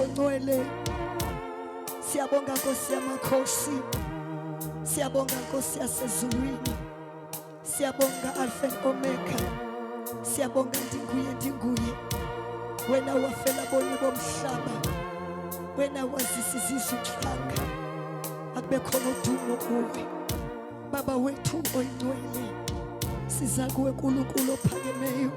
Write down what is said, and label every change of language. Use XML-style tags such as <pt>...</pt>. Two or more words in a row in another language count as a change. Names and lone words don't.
<zu>oyingcwele. Siyabonga Nkosi yamakhosi, siyabonga Nkosi yasezulwini, siyabonga</zu> <en>Alpha and Omega,</en> <zu>siyabonga ndinguye. Wena wafela boni bomhlaba, wena wazisa izizwe uhlanga, akube khona udumo kuwe. Baba wethu oyingcwele, siza kuwe uNkulunkulu ophakemeyo.</zu>